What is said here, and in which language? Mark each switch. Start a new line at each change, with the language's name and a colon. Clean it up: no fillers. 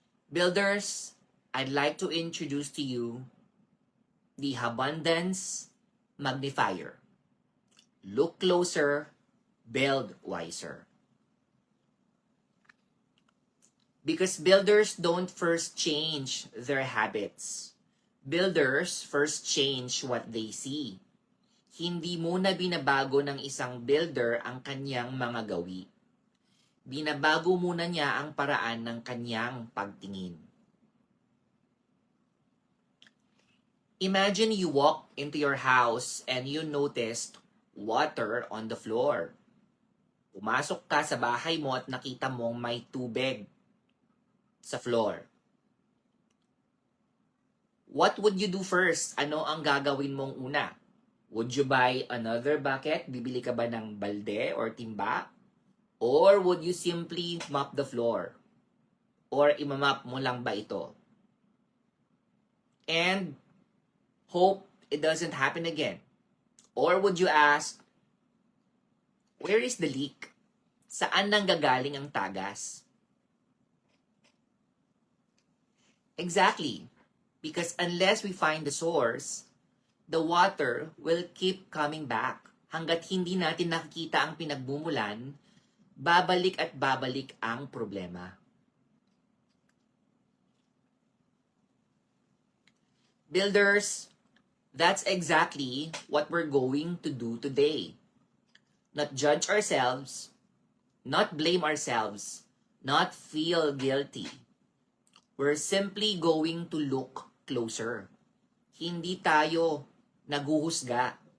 English: Builders, I'd like to introduce to you the Abundance Magnifier. Look closer, build wiser. Because builders don't first change their habits. Builders first change what they see.
Filipino: Hindi muna binabago ng isang builder ang kanyang mga gawi. Binabago muna niya ang paraan ng kanyang pagtingin.
English: Imagine you walk into your house and you noticed water on the floor.
Filipino: Pumasok ka sa bahay mo at nakita mong may tubig sa floor.
English: What would you do first?
Filipino: Ano ang gagawin mong una?
English: Would you buy another bucket?
Filipino: Bibili ka ba ng balde or timba?
English: Or would you simply mop the floor?
Filipino: Or imamap mo lang ba ito?
English: And hope it doesn't happen again. Or would you ask, where is the leak?
Filipino: Saan nanggagaling ang tagas?
English: Exactly. Because unless we find the source, the water will keep coming back.
Filipino: Hanggat hindi natin nakikita ang pinagmumulan, babalik at babalik ang problema.
English: Builders, that's exactly what we're going to do today. Not judge ourselves, not blame ourselves, not feel guilty. We're simply going to look closer.
Filipino: Hindi tayo naghuhusga.